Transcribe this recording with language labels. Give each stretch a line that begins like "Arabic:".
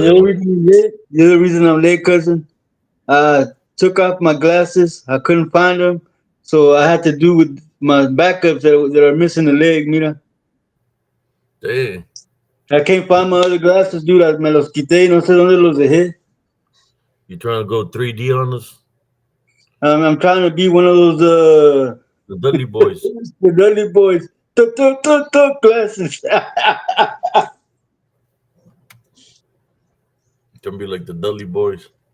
English: man, the other reason I'm late, cousin. I took off my glasses. I couldn't find them. So I had to do with my backups that are missing a leg, mira. Dang. I can't find my other glasses, dude.
Spanish: Me los quité y no sé dónde los dejé.
English: You trying to go 3D on us? I'm trying to be one of those The Dudley Boys. the Dudley Boys. Tuk glasses. You can be like the Dudley Boys.